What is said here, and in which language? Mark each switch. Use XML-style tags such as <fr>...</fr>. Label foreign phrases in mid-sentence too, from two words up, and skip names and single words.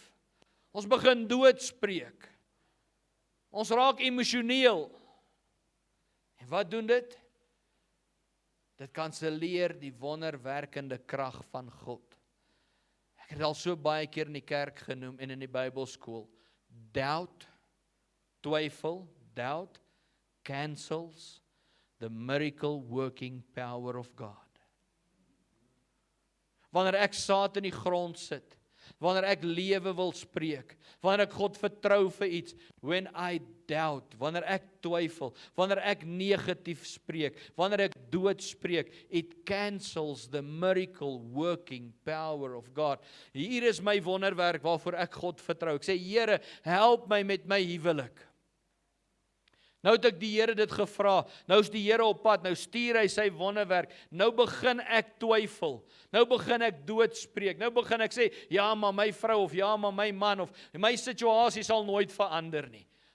<af>Ons begin doodspreek. Ons raak emosioneel. En wat doen dit? Dit kanselleer die wonderwerkende krag van God. Ek het al so baie keer in die kerk genoem en in die Bybelskool.</af> <en>Doubt, twyfel, doubt cancels the miracle working power of God.</en> <af>Wanneer ek saad in die grond sit, wanneer ek lewe wil spreek, wanneer ek God vertrou vir iets,</af> <en>when I doubt,</en> <af>wanneer ek twyfel, wanneer ek negatief spreek, wanneer ek dood spreek,</af> <en>it cancels the miracle working power of God.</en> <af>Hier is my wonderwerk waarvoor ek God vertrou. Ek sê, Here, help my met my huwelik. Nou het ek die Here dit gevra, nou is die Here op pad, nou stuur hy sy wonderwerk, nou begin ek twyfel, nou begin ek doodspreek, nou begin ek sê, ja maar my vrou, of ja maar my man, of my situasie sal nooit verander nie.</af>